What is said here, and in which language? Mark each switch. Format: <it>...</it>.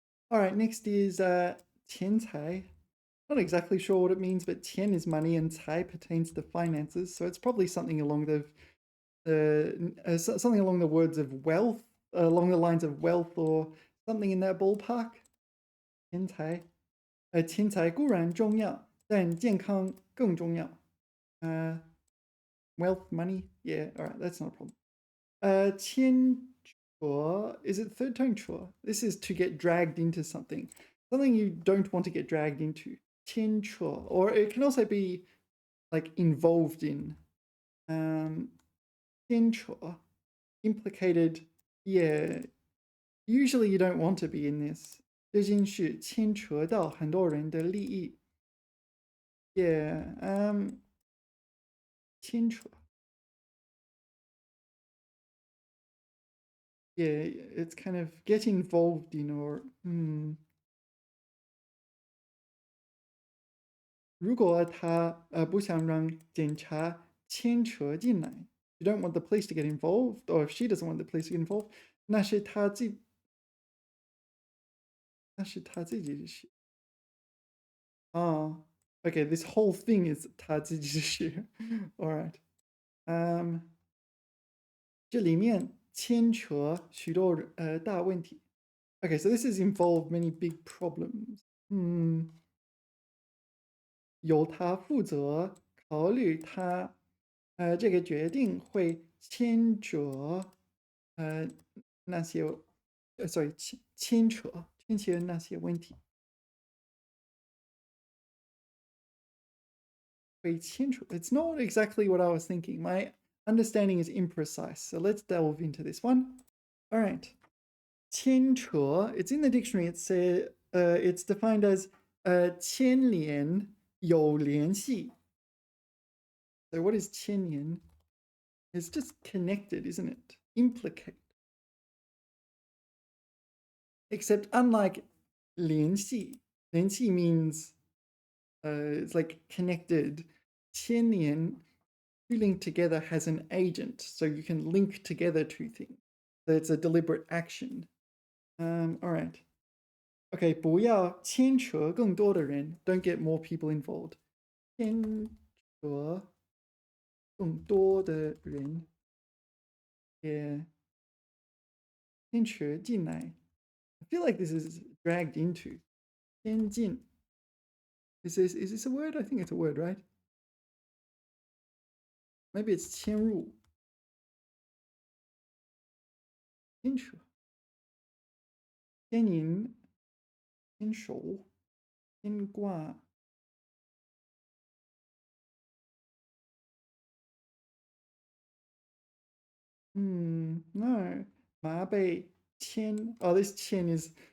<en>All right, next is tiancai. Not exactly sure what it means, but tian is money and cai pertains to finances. So it's probably something along something along the words of wealth, along the lines of wealth or something in that ballpark. Tiancai.</en> <zh>钱财固然重要，但健康更重要。</zh> <en>Wealth, money, yeah, all right, that's not a problem. 牵 is it third tone chua? This is to get dragged into something. Something you don't want to get dragged into. 牵 or it can also be like involved in. 牵 implicated, yeah. Usually you don't want to be in this.</en> <zh>这件事牵扯到很多人的利益。</zh> <en>Yeah, 牵扯。 Yeah, it's kind of get involved in or</en> <zh>如果他不想让警察牵扯进来</zh> <en>you don't want the police to get involved, or if she doesn't want the police to get involved,</en> <zh>那是他自己的事。</zh> <en>Okay, this whole thing is</en> <zh>他自己的事。</zh> <en>All right.</en> <zh>这里面牵扯许多大问题。</zh> <en>Okay, so this has involved many big problems.</en> <zh>由他负责考虑他这个决定会牵扯那些sorry 牵扯那些问题会牵扯</zh> <en>It's not exactly what I was thinking. My understanding is imprecise. So let's delve into this one. All right. 牵扯 it's in the dictionary. It's defined as</en> <zh>牵连有联系</zh> <en>So what is 牵连? It's just connected, isn't it? Implicate. Except unlike 联系means it's like connected. 牵连 to link together has an agent, so you can link together two things. So it's a deliberate action. All right. Okay,</en> <zh>不要牵扯更多的人</zh> <en>don't get more people involved.</en> <zh>牵扯更多的人</zh> <en>Yeah. 牵扯进来 I feel like this is dragged into. 牵进 is this a word? I think it's a word, right? Maybe it's</en> <zh>牵入牵扯牵引牵手牵挂no 马被牵</zh> <en>Oh, this</en> <zh>牵 is</zh>